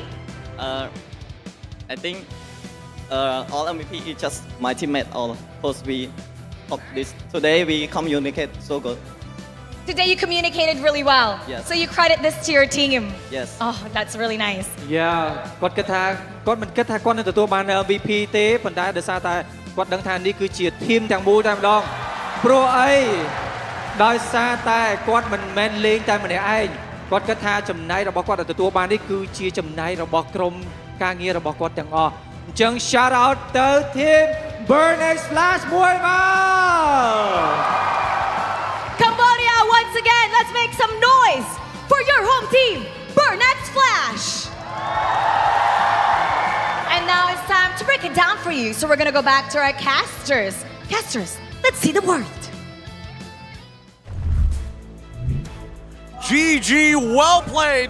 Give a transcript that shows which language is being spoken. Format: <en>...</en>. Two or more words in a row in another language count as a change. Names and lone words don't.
<en>I think all MVP is just my teammate. All because we talk this today, we communicate so good. Today you communicated really well. Yes. So you credit this to your team. Yes. Oh, that's really nice.</en> <km>Yeah គាត់គិតថាគាត់មិនគិតថាគាត់នឹងទទួលបាន MVP ទេប៉ុន្តែដោយសារតែគាត់ដឹងថានេះគឺជាធីមទាំងមូលតែម្ដងព្រោះអីដោយសារតែគាត់មិនមែនលេងតែម្នាក់ឯងគាត់គិតថាចំណែករបស់គាត់ដែលទទួលបាននេះគឺជាចំណែករបស់ក្រុមការងាររបស់គាត់ទាំងអស់អញ្ចឹង</km> <en>shout out</en> <km>ទៅធីម Burn X Flash មួយមក</km> <en>Cambodia, once again, let's make some noise for your home team, Burn X Flash. And now it's time to break it down for you. So we're gonna go back to our casters. Casters, let's see the word. GG, well played.</en>